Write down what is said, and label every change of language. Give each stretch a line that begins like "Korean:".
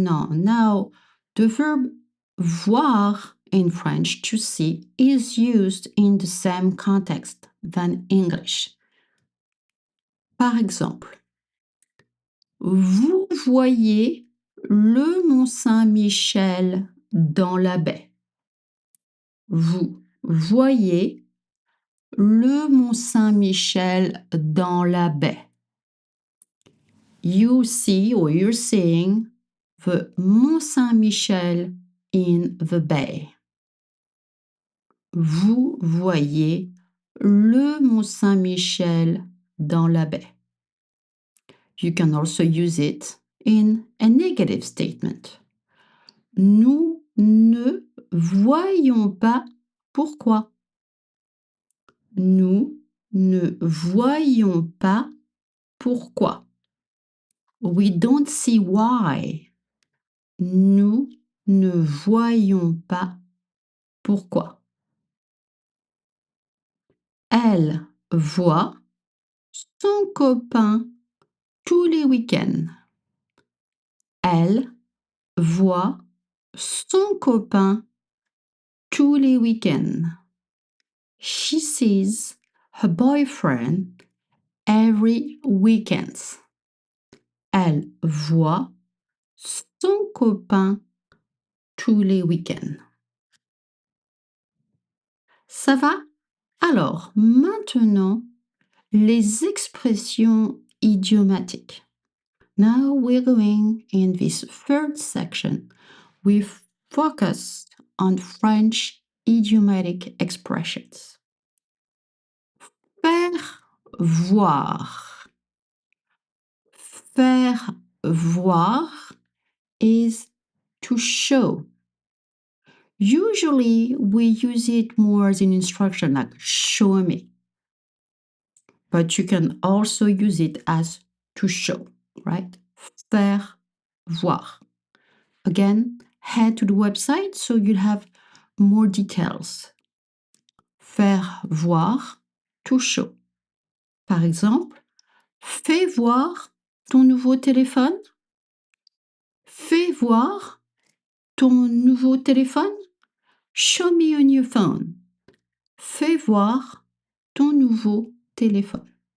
English: Now, the verb voir in French, to see, is used in the same context than English.
French: Par exemple, vous voyez le Mont Saint-Michel dans la baie. Vous voyez le Mont Saint-Michel dans la baie.
English: You see or you're seeing the Mont Saint-Michel in the bay.
French: Vous voyez le Mont Saint-Michel dans la baie.
English: You can also use it in a negative statement.
French: Nous ne voyons pas pourquoi. Nous ne voyons pas pourquoi.
English: We don't see why.
French: Nous ne voyons pas pourquoi. Elle voit son copain tous les week-ends. Elle voit son copain tous les week-ends.
English: She sees her boyfriend every weekend.
French: Elle voit son copain tous les week-ends. Ça va? Alors, maintenant, les expressions idiomatiques.
English: Now we're going in this third section. We focus on French idiomatic expressions. Faire voir. Faire voir is to show. Usually we use it more as an instruction like show me. But you can also use it as to show, right? Faire voir. Again, head to the website so you'll have more details. Faire voir, to show.
French: Par exemple, fais voir ton nouveau téléphone. Fais voir ton nouveau téléphone.
English: Show me your new phone.
French: Fais voir ton nouveau téléphone.